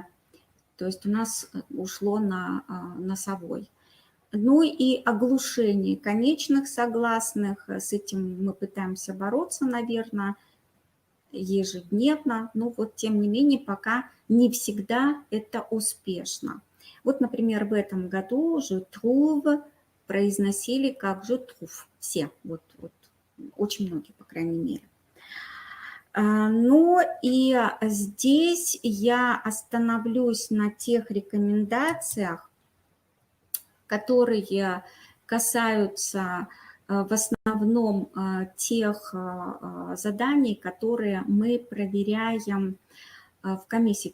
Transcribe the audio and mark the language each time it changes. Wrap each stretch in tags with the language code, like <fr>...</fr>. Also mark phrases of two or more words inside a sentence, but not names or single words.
<ru>То есть у нас ушло на носовой. Ну и оглушение конечных согласных. С этим мы пытаемся бороться, наверное, ежедневно. Но вот тем не менее пока не всегда это успешно. Вот, например, в этом году</ru> <fr>je trouve</fr> <ru>произносили как</ru> <fr>je trouve.</fr> <ru>Все, вот очень многие, по крайней мере. Ну и здесь я остановлюсь на тех рекомендациях, которые касаются в основном тех заданий, которые мы проверяем в комиссии.</ru>